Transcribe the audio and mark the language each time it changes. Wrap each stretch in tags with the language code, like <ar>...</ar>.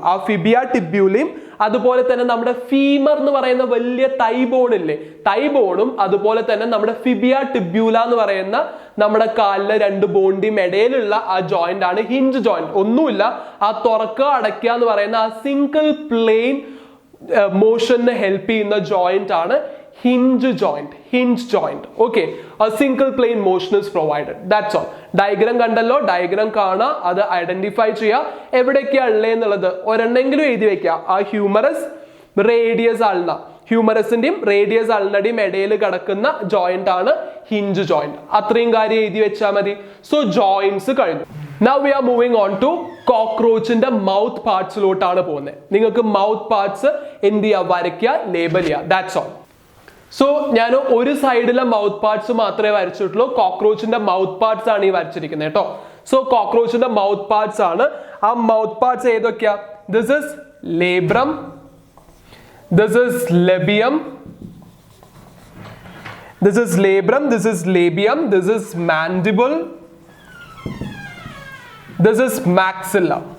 <ml>ആ ഫിബിയ ടിബ്യൂലയും അതുപോലെ തന്നെ നമ്മുടെ ഫീമർ എന്ന് പറയുന്ന വലിയ തൈ ബോൺ ഇല്ലേ, തൈ ബോണും അതുപോലെ തന്നെ നമ്മുടെ ഫിബിയ ടിബ്യൂല എന്ന് പറയുന്ന നമ്മുടെ കാലിലെ രണ്ട് ബോണിന്റെയും ഇടയിലുള്ള ആ ജോയിന്റ് ആണ് ഹിഞ്ച് ജോയിന്റ്. ഒന്നുമില്ല, ആ തുറക്കുക അടയ്ക്കുക എന്ന് പറയുന്ന ആ സിംഗിൾ പ്ലെയിൻ മോഷന് ഹെൽപ്പ് ചെയ്യുന്ന ജോയിന്റ് ആണ് hinge joint.</ml> <en>Okay, a single plane motion is provided. That's all.</en> <ml>Diagram കണ്ടല്ലോ, diagram കാണാ, അത് ഐഡന്റിഫൈ ചെയ്യുക, എവിടേക്കാ ഉള്ളത് എന്നുള്ളത് ഒരെണ്ണെങ്കിലും എഴുതി വെക്കുക. ആ ഹ്യൂമറസ്, റേഡിയസ് അൾന, ഹ്യൂമറസിന്റെയും റേഡിയസ് അൾനയുടെയും ഇടയിൽ കിടക്കുന്ന ജോയിന്റ് ആണ് ഹിഞ്ച് ജോയിന്റ്. അത്രയും കാര്യം എഴുതി വെച്ചാൽ മതി. സോ ജോയിന്റ്സ് കഴിഞ്ഞു.</ml> <en>Now we are moving on to</en> <ml>കോക്രോച്ചിന്റെ mouth പാർട്സിലോട്ടാണ് പോകുന്നത്. നിങ്ങൾക്ക് മൗത്ത് പാർട്സ് എന്ത് ചെയ്യുക? വരയ്ക്കുക, ലേബൽ ചെയ്യുക.</ml> <en>That's all.</en> <ml>സോ ഞാൻ ഒരു സൈഡിലെ മൗത്ത് പാർട്സ് മാത്രമേ വരച്ചിട്ടുള്ളൂ. കോക്രോച്ചിന്റെ മൗത്ത് പാർട്സ് ആണ് ഈ വരച്ചിരിക്കുന്നത് കേട്ടോ. സോ കോക്രോച്ചിന്റെ മൗത്ത് പാർട്സ് ആണ്. ആ മൗത്ത് പാർട്സ് ഏതൊക്കെയാ?</ml> <en>This is labrum, this is labium, this is labrum, this is labium, this is mandible, this is maxilla.</en>